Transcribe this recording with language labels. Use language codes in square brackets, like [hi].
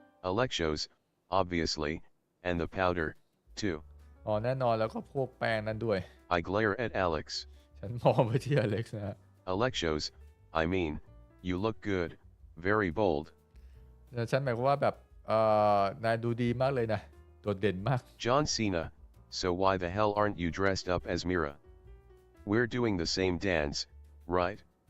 [en] Alexos, obviously, and the powder, too. [th] แน่นอนแล้วก็พวกแป้งนั้นด้วย [en] I glare at Alex. [th] ฉันมองไปที่อเล็กซ์นะ [en] Alexos, I mean, you look good, very bold. [th] ฉันหมายความว่าแบบนายดูดีมากเลยนะโดดเด่นมาก [en] John Cena, so why the hell aren't you dressed up as Mira? We're doing the same dance, right?